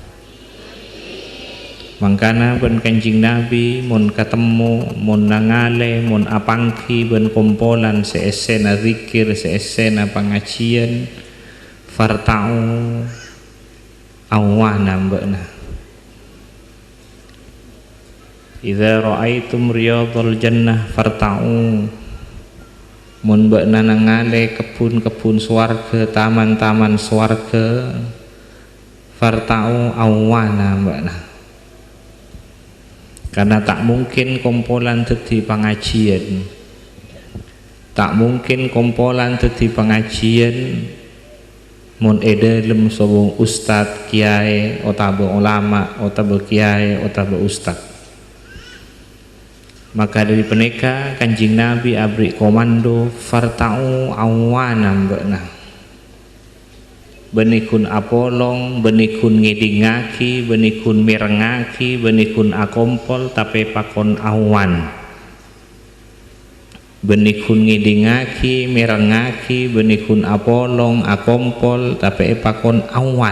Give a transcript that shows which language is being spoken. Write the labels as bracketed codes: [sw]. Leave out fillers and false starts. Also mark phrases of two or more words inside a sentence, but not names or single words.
[mad] Mangkana ben Kanjeng Nabi mun ketemu, mun nangale, mun apangki ben kumpulan seesena zikir, seesena pengajian, farta'u awana mbakna. [ar] إذا رأيتم رياض الجنة فارتعوا. [mad] Mun mbakna nangale kebun-kebun swarga, taman-taman swarga, farta'u awana mbakna. [id] Karena tak mungkin [mad] kumpulan dadi pengajian, [id] tak mungkin [mad] kumpulan dadi pengajian mun edelem sobong ustad, kiai, utawa ulama, utawa kiai, utawa ustad. [id] Maka dari [mad] peneka Kanjeng Nabi abri komando farta'u awana mbakna. Benikun apolong, benikun ngidingaki, benikun mirengaki, benikun akompol tapi pakon awan. Benikun ngidingaki, mirengaki, benikun apolong, akompol tapi pakon awan.